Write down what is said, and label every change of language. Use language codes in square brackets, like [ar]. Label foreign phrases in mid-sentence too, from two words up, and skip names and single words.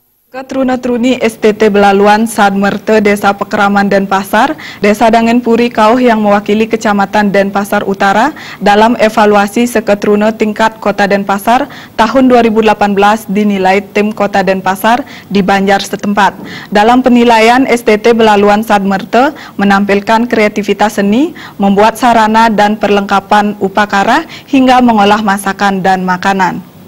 [id] Ketruna-truni STT Belaluan Sadmerte Desa Pekraman Denpasar, Desa Dangenpuri Kauh yang mewakili Kecamatan Denpasar Utara dalam evaluasi seketruna tingkat Kota Denpasar tahun 2018 dinilai tim Kota Denpasar di Banjar setempat. Dalam penilaian, STT Belaluan Sadmerte menampilkan kreativitas seni, membuat sarana dan perlengkapan upakara hingga mengolah masakan dan makanan.